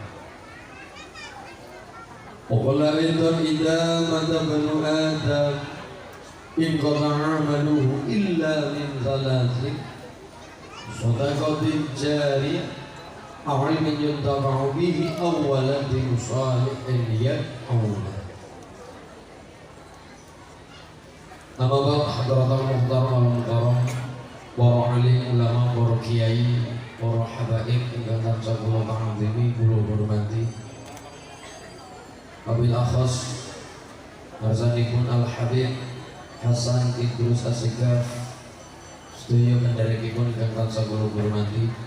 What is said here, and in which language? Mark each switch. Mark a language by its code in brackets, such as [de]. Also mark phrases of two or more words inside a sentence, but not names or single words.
[ar] وقال أيضا إذا مات ابن آدم انقطع عمله إلا من ثلاث صدقة جارية أو علم ينتفع به أو ولد صالح يدعو له. أما بعد حضرات المحترم والمكرم [jv] para alim ulama, para kiai, para habaib ingkang tansah kula pangandheni kula hormati. [ar] وبالأخص [jv] Narsanipun Al-Habib Hasan Idrus Asikaf sedaya kendharekipun ingkang tansah kula hormati.